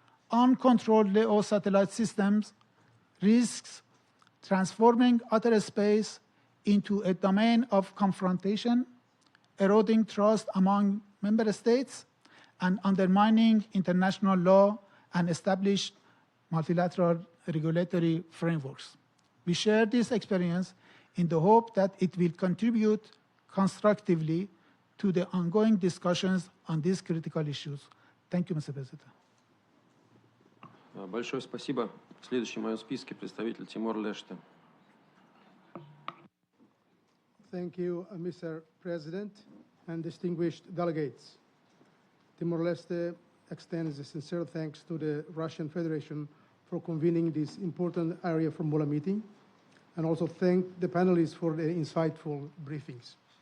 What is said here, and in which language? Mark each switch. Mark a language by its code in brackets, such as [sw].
[en] Uncontrolled LEO satellite systems risks transforming outer space into a domain of confrontation, eroding trust among member states, and undermining international law and established multilateral regulatory frameworks. We share this experience in the hope that it will contribute constructively to the ongoing discussions on these critical issues. Thank you, Mr. President. [ru] Большое спасибо. Следующий в моем списке представитель Тимор-Леште. [en] Thank you, Mr. President and distinguished delegates. Timor-Leste extends a sincere thanks to the Russian Federation for convening this important Arria Formula meeting, and also thank the panelists for their insightful briefings.